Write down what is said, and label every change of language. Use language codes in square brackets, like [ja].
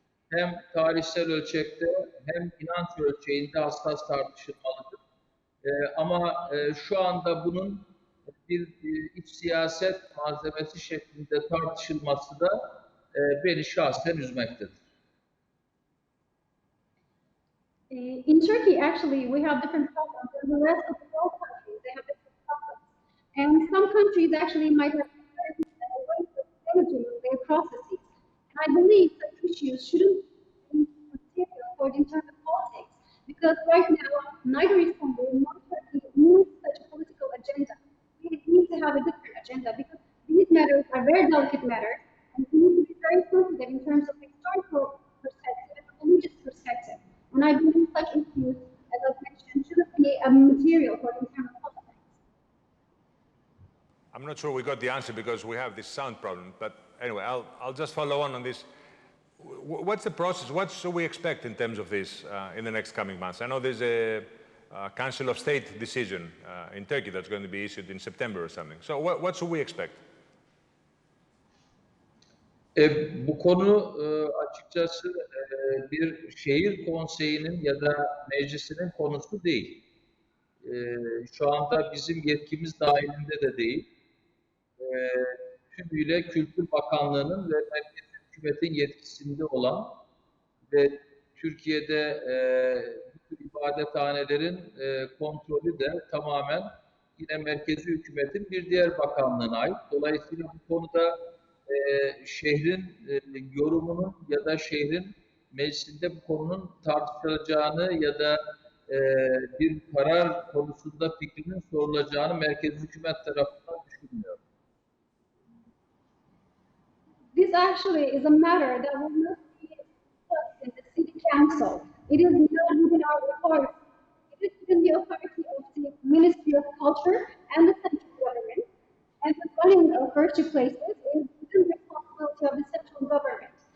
[tr] Hem tarihsel ölçekte hem inanç ölçeğinde hassas tartışılmalıdır. Ama şu anda bunun bir iç siyaset malzemesi şeklinde tartışılması da beni şahsen üzmektedir. [en] In Turkey, actually, we have different problems. In the rest of the world countries, they have different problems. And some countries actually might have a waste of energy in their processes. And I believe that issues shouldn't be material for the internal politics, because right now, neither Istanbul nor Turkey needs such a political agenda. We need to have a different agenda, because these matters are very delicate matters, and we need to be very sensitive in terms of historical perspective and religious perspective. And I believe such issues, as I mentioned, shouldn't be a material for internal politics. I'm not sure we got the answer because we have this sound problem, but anyway, I'll just follow on this. What's the process? What should we expect in terms of this in the next coming months? I know there's a Council of State decision in Turkey that's going to be issued in September or something. So what should we expect? [tr] Bu konu açıkçası bir şehir konseyinin ya da meclisinin konusu değil. Şu anda bizim yetkimiz dahilinde de değil. Tümüyle Kültür Bakanlığı'nın ve merkezi hükümetin yetkisinde olan ve Türkiye'de bu tür ibadethanelerin kontrolü de tamamen yine merkezi hükümetin bir diğer bakanlığına ait. Dolayısıyla bu konuda şehrin yorumunun ya da şehrin meclisinde bu konunun tartışılacağını ya da bir karar konusunda fikrinin sorulacağını merkezi hükümet tarafından düşünmüyorum. [en] This actually is a matter that will not be discussed in the city council. It is not within our authority. It is within the authority of the Ministry of Culture and the central government. And the running of virtue places is within the responsibility of the central government.